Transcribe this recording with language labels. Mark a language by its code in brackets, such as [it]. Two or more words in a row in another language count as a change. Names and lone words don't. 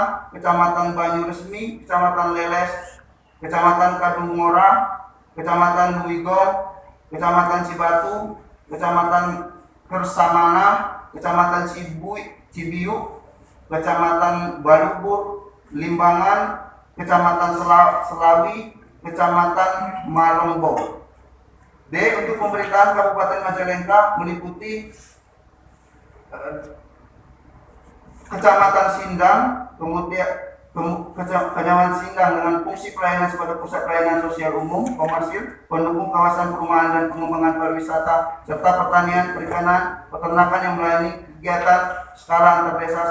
[id] Kecamatan Banyuresmi, Kecamatan Leles, Kecamatan Kadungora, Kecamatan Duwigong, Kecamatan Cibatu, Kecamatan Kersamana, Kecamatan Cibiuk, Kecamatan Balubur, Limbangan, Kecamatan Selawi, Kecamatan Malombo. D. Untuk pemerintahan Kabupaten Majalengka meliputi Kecamatan Sindang, kemudian Kecamatan Sindang dengan fungsi pelayanan sebagai pusat pelayanan sosial umum, komersil, pendukung kawasan perumahan dan pengembangan pariwisata, serta pertanian, perikanan, peternakan yang melayani kegiatan skala antar desa.